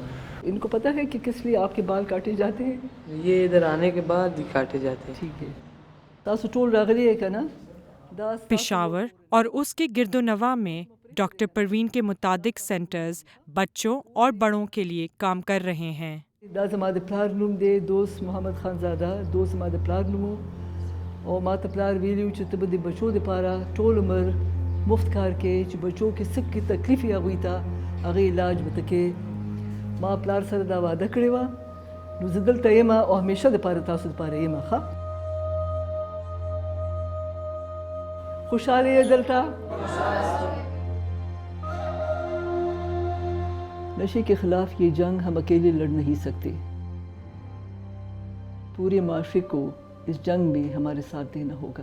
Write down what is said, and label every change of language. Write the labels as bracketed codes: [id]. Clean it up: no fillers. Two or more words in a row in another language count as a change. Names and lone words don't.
[ur] ان کو پتہ ہے کہ کس لیے آپ کے بال کاٹے جاتے ہیں؟ یہ ادھر آنے کے بعد ہی کاٹے جاتے ہیں۔ ٹھیک ہے، [ps] تاسو ٹول راغلی ہے کنا؟ [ur] پشاور اور اس کے گرد و نواح میں ڈاکٹر پروین کے متعدد سینٹرز بچوں اور بڑوں کے لیے کام کر رہے ہیں۔ [ps] دا زما د پلار نوم دی دوست محمد خان زاده، دوست زما د پلار نوم او ما ته پلار ویلي چې ته به د بچو دپاره ټول عمر مفت کار کوې، چې بچو کې څه کې تکلیف یې هغوی ته هغې علاج به ته کوې. ما پلار سره دا وعده کړې وه، نو زه دلته یم او همیشه دپاره تاسو دپاره یم. ښه خوشحاله یې دلته؟ [ur] نشے کے خلاف یہ جنگ ہم اکیلے لڑ نہیں سکتے، پورے معاشرے کو اس جنگ میں ہمارے ساتھ دینا ہوگا۔